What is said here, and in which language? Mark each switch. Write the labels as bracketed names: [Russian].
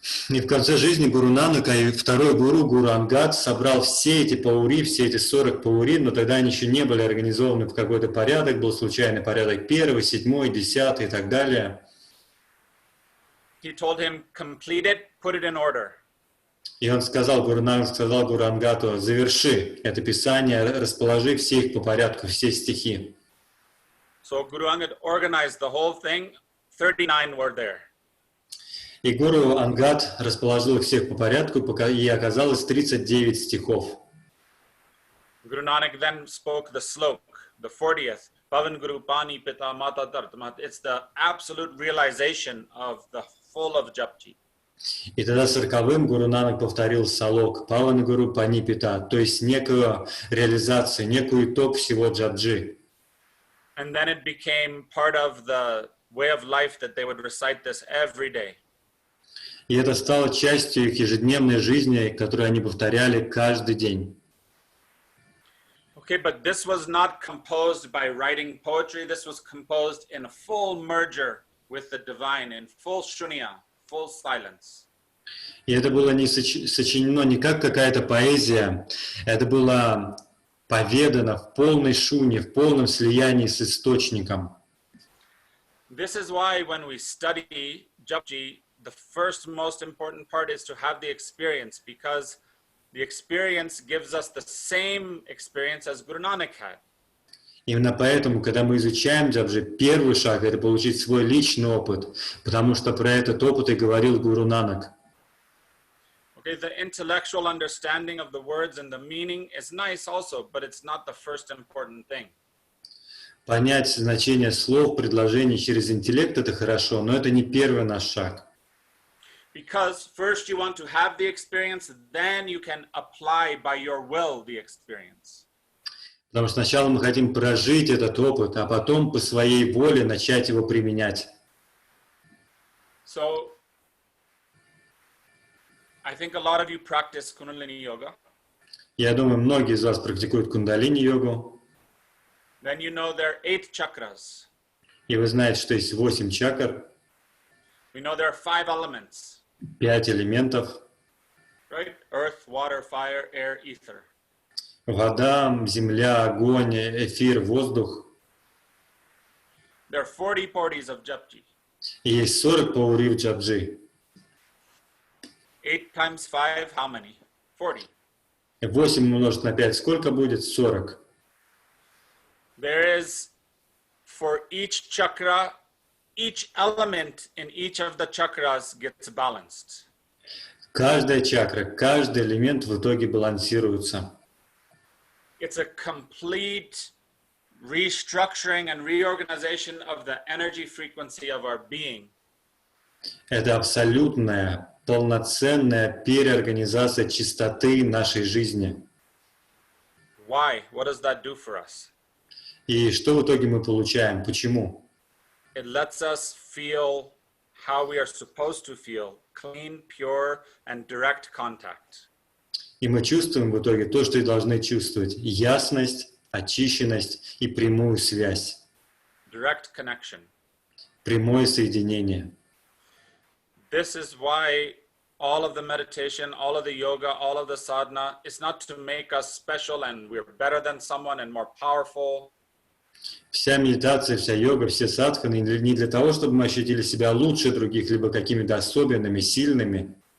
[Russian] И в конце жизни Гуру Нанака и второй гуру, Гуру Ангад, собрал все эти паури, все эти 40 паури, но тогда они еще не были организованы в какой-то порядок, был случайный порядок 1, 7, 10 и так далее. [English] He told him, complete it, put it in order. [Russian] И он сказал, Гуру Нанак сказал Гуру Ангату, заверши это писание, расположи все их по порядку, все стихи. [English] So Guru Angad organized the whole thing. 39 were there. [Russian] И Гуру Ангад расположил их всех по порядку, и оказалось 39 стихов. [English] Guru Nanak then spoke the slok, the 40th. [Punjabi] Pavan Guru Pani Pita Mata Tartamat. [English] It's the absolute realization of the full of Japji. [Russian] И тогда 40-м Гуру Нанак повторил салок, [Punjabi] Паван Гуру Пани Пита, [Russian] то есть некую реализацию, некую итог всего Джапджи. [English] And then it became part of the way of life that they would recite this every day. [Russian] И это стало частью их ежедневной жизни, которую они повторяли каждый день. [English] Okay, but this was not composed by writing poetry. This was composed in a full merger with the divine, in full shunya, full silence. [Russian] И это было не сочинено не как какая-то поэзия, это было поведано в полной шуне, в полном слиянии с источником. [English] This is why when we study Japji, the first most important part is to have the experience, because the experience gives us the same experience as Guru Nanak had. [Russian] Именно поэтому, когда мы изучаем Джапджи, первый шаг – это получить свой личный опыт, потому что про этот опыт и говорил Гуру Нанак. [English] Okay, the intellectual understanding of the words and the meaning is nice also, but it's not the first important thing. [Russian] Понять значение слов, предложений через интеллект – это хорошо, но это не первый наш шаг. [English] Because first you want to have the experience, then you can apply by your will the experience. [Russian] Потому что сначала мы хотим прожить этот опыт, а потом по своей воле начать его применять. [English] So, I think a lot of you practice Kundalini Yoga. [Russian] Я думаю, многие из вас практикуют кундалини-йогу. [English] Then you know there are 8 chakras. [Russian] И вы знаете, что есть 8 чакр, [English] We know there are 5 elements. [Russian] 5 элементов. [English] Right? Earth, water, fire, air, ether. [Russian] Вода, земля, огонь, эфир, воздух. [English] There are 40 parties of Japji. [Russian] И есть 40 паури в Джапджи. [English] 8 times 5, how many? 40. [Russian] 8 умножить на 5, сколько будет? 40. [English] There is, for each chakra, each element in each of the chakras gets balanced. [Russian] Каждая чакра, каждый элемент в итоге балансируется. [English] It's a complete restructuring and reorganization of the energy frequency of our being. [Russian] Это абсолютная, полноценная переорганизация чистоты нашей жизни. [English] Why? What does that do for us? [Russian] И что в итоге мы получаем? Почему? [English] It lets us feel how we are supposed to feel, clean, pure, and direct contact. [Russian] И мы чувствуем в итоге то, что и должны чувствовать. Ясность, очищенность и прямую связь. [English] Direct connection. [Russian] Прямое соединение. [English] This is why all of the meditation, all of the yoga, all of the sadhana is not to make us special and we're better than someone and more powerful. [Russian] Вся медитация, вся йога, все садханы не для того, чтобы мы ощутили себя лучше других, либо какими-то особенными, сильными.